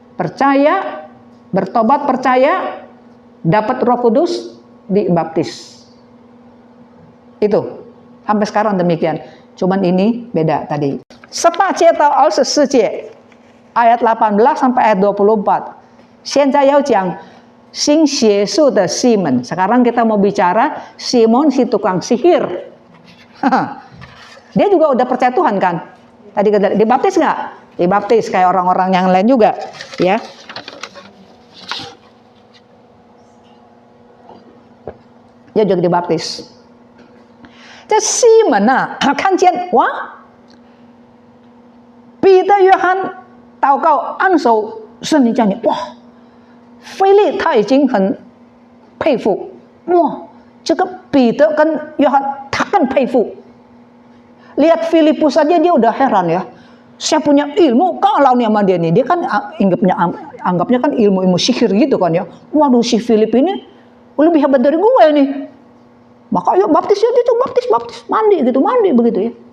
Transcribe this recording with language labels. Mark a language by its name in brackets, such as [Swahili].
[Indonesian] Percaya, bertobat, percaya, dapat Roh Kudus, dibaptis. Itu. Sampai sekarang demikian. Cuman ini beda tadi. [Chinese] 18到24节 [Indonesian] ayat 18 sampai ayat 24. [Chinese] 现在要讲新邪术的西门. [Indonesian] Sekarang kita mau bicara Simon si tukang sihir. Dia juga udah percaya Tuhan kan? Tadi dibaptis nggak? Dibaptis kayak orang-orang yang lain juga, ya. Dia juga dibaptis. [Chinese] 这西门啊，看见哇，彼得、约翰祷告按手圣灵降临，哇，腓力他已经很佩服，哇，这个彼得跟约翰他更佩服。 [Indonesian] Lihat Filipus saja dia udah heran ya. Saya punya ilmu kalau nih sama dia nih. Dia kan anggapnya kan ilmu-ilmu sihir gitu kan ya. Waduh si Filip ini lebih hebat dari gue nih. Maka yuk baptis ya itu baptis mandi begitu ya.